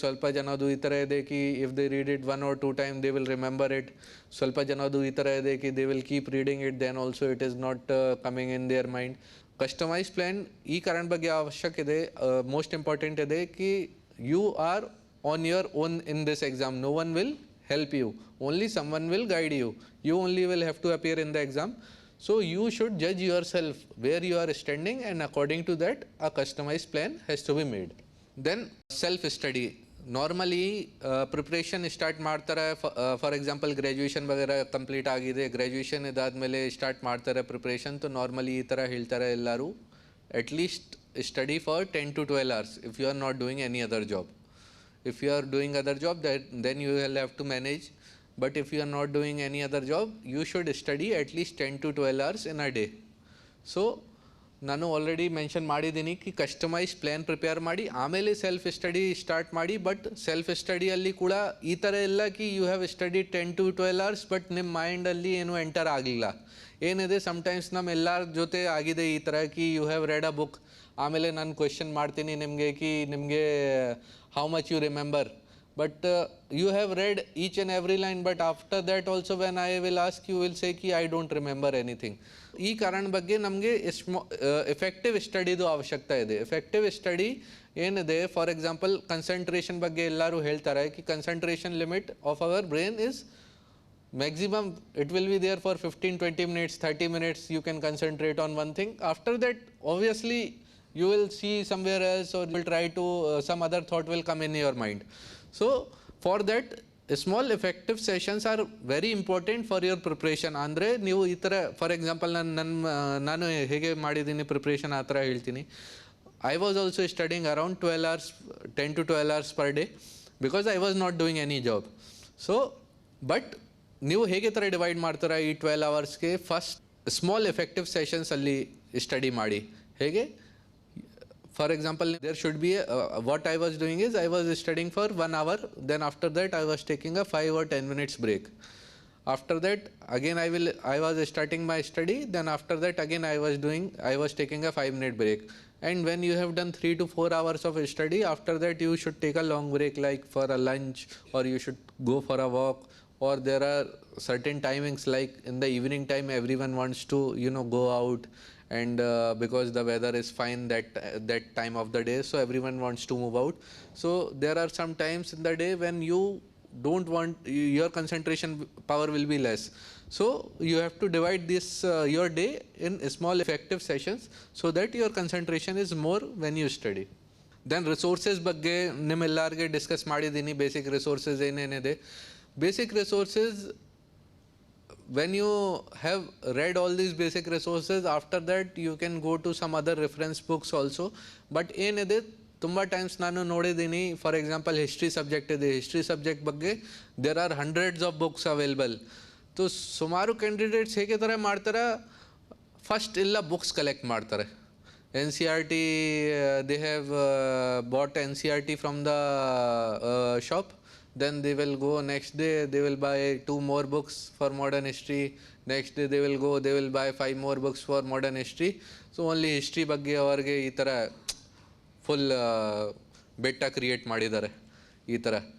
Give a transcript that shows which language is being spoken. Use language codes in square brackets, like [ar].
[kn] ಸ್ವಲ್ಪ ಜನದು ಈ ಥರ ಇದೆ [en] ಕಿ if they read it 1 or 2 times they will remember it. [kn] ಸ್ವಲ್ಪ ಜನದು ಈ ಥರ ಇದೆ [en] ಕಿ they will keep reading it, then also it is not coming in their mind. [kn] Customise plan ಈ ಕಾರಣ ಬಗ್ಗೆ ಅವಶ್ಯಕ ಇದೆ, ಮೋಸ್ಟ್ ಇಂಪಾರ್ಟೆಂಟ್ ಇದೆ ಕಿ [en] you are on your own in this exam. No one will help you, only someone will guide you. You only will have to appear in the exam. So you should judge yourself where you are standing, and according to that a customized plan has to be made. Then self study. Normally preparation start ಮಾಡ್ತಾರೆ. [kn] For example graduation ವಗೇರಾ complete ಆಗಿದೆ, graduation ಇದಾದಮೇಲೆ start ಮಾಡ್ತಾರೆ preparation. [en] तो normally [kn] ಈ ಥರ ಹೇಳ್ತಾರೆ ಎಲ್ಲರೂ, [en] at least study for 10 to 12 hours if you are not doing any other job. If you are doing other job, then you will have to manage. But if you are not doing any other job, you should study at least 10 to 12 hours in a day. [kn] So ನಾನು already mention ಮಾಡಿದ್ದೀನಿ ಕಿ customise plan prepare ಮಾಡಿ ಆಮೇಲೆ self study start ಮಾಡಿ. But self ಸ್ಟಡಿಯಲ್ಲಿ ಕೂಡ ಈ ಥರ ಇಲ್ಲ ಕಿ [en] you have study 10 to 12 hours [kn] but ನಿಮ್ಮ ಮೈಂಡಲ್ಲಿ ಏನೂ ಎಂಟರ್ ಆಗಲಿಲ್ಲ. ಏನಿದೆ ಸಮ್ಟೈಮ್ಸ್ ನಮ್ಮ ಎಲ್ಲರ ಜೊತೆ ಆಗಿದೆ ಈ ಥರ ಕಿ [en] you have read a book, [kn] ಆಮೇಲೆ ನಾನು ಕ್ವೆಶ್ಚನ್ ಮಾಡ್ತೀನಿ ನಿಮಗೆ ಕಿ ನಿಮಗೆ [en] How much you remember, but you have read each and every line, but after that also when I will ask, you will say ki I don't remember anything. [kn] ಈ ಕಾರಣ ಬಗ್ಗೆ ನಮಗೆ effective ಸ್ಟಡಿದು ಅವಶ್ಯಕತೆ ಇದೆ. [en] effective study ಏನಿದೆ, for example concentration [kn] ಬಗ್ಗೆ ಎಲ್ಲರೂ ಹೇಳ್ತಾರೆ ಕಿ [en] Concentration limit of our brain is maximum it will be there for 15-20 minutes, 30 minutes you can concentrate on one thing. After that obviously you will see somewhere else, or you will try to some other thought will come in your mind. So for that small effective sessions are very important for your preparation. [kn] ಅಂದರೆ ನೀವು ಈ ಥರ for example ನಾನು ಹೇಗೆ ಮಾಡಿದ್ದೀನಿ preparation ಆ ಥರ ಹೇಳ್ತೀನಿ. [en] I was also studying around 12 hours, 10 to 12 hours per day, because I was not doing any job. [kn] So but ನೀವು ಹೇಗೆ ಥರ ಡಿವೈಡ್ ಮಾಡ್ತೀರಾ ಈ 12 ಅವರ್ಸ್ಗೆ, ಫಸ್ಟ್ ಸ್ಮಾಲ್ ಎಫೆಕ್ಟಿವ್ ಸೆಷನ್ಸ್ ಅಲ್ಲಿ ಸ್ಟಡಿ ಮಾಡಿ. [en] ಹೇಗೆ, for example there should be what I was doing is I was studying for 1 hour, then after that I was taking a 5 or 10 minutes break. After that again I was starting my study, then after that again I was taking a 5-minute break. And when you have done 3 to 4 hours of study, after that you should take a long break, like for a lunch, or you should go for a walk, or there are certain timings like in the evening time everyone wants to go out, and because the weather is fine that time of the day, so everyone wants to move out. So there are some times in the day when you don't want, your concentration power will be less, so you have to divide this your day in small effective sessions so that your concentration is more when you study. [kn] Then resources ಬಗ್ಗೆ ನಿಮ್ಮೆಲ್ಲರಿಗೆ discuss ಮಾಡಿದ್ದೀನಿ. Basic resources ಏನೇನಿದೆ, [en] basic resources, when you have read all these basic resources, after that you can go to some other reference books also. [kn] But ಏನಿದೆ, ತುಂಬ times ನಾನು ನೋಡಿದ್ದೀನಿ, for example history subject ಇದೆ, history subject ಬಗ್ಗೆ [en] There are hundreds of books available. [kn] So ಸುಮಾರು candidates ಹೇಗೆ ಥರ ಮಾಡ್ತಾರೆ, ಫಸ್ಟ್ ಎಲ್ಲ ಬುಕ್ಸ್ ಕಲೆಕ್ಟ್ ಮಾಡ್ತಾರೆ. [en] NCERT, they have bought NCERT from the shop. Then they will go, next day they will buy 2 more books for modern history, next day they will buy 5 more books for modern history. [kn] So only history ಬಗ್ಗೆ ಅವರಿಗೆ ಈ ಥರ full ಬೆಟ್ಟ create ಮಾಡಿದ್ದಾರೆ ಈ ಥರ.